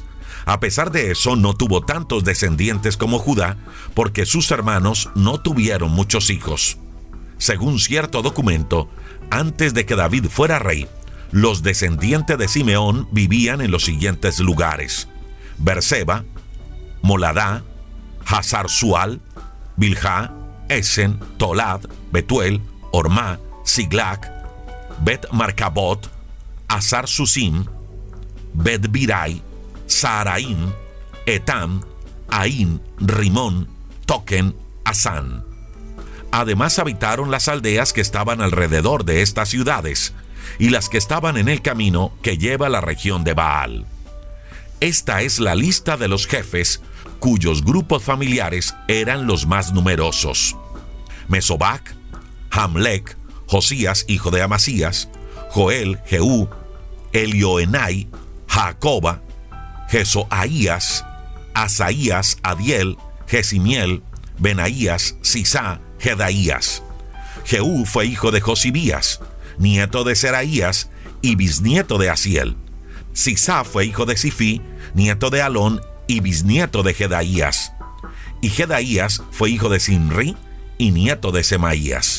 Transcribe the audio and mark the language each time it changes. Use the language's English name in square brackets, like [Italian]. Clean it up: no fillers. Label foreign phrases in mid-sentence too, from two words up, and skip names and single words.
[Spanish] A pesar de eso, no tuvo tantos descendientes como Judá, porque sus hermanos no tuvieron muchos hijos. Según cierto documento, antes de que David fuera rey, los descendientes de Simeón vivían en los siguientes lugares: Berseba, Moladá, Hazar-Sual, Bilhá, Esen, Tolad, Betuel, Ormá, Siglac, Bet-Marcabot, Hazar-Susim, Bet-Birai, Saaraim, Etam, Ain, Rimón, Token, Asán. Además habitaron las aldeas que estaban alrededor de estas ciudades y las que estaban en el camino que lleva a la región de Baal. Esta es la lista de los jefes cuyos grupos familiares eran los más numerosos: Mesobac, Hamlec, Josías hijo de Amasías, Joel, Jehú, Elioenai, Jacoba, Jesoaías, Asaías, Adiel, Jesimiel, Benaías, Sisá, Jedaías. Jehú fue hijo de Josibías, nieto de Seraías y bisnieto de Asiel. Sisá fue hijo de Sifí, nieto de Alón y bisnieto de Jedaías. Y Jedaías fue hijo de Simri y nieto de Semaías.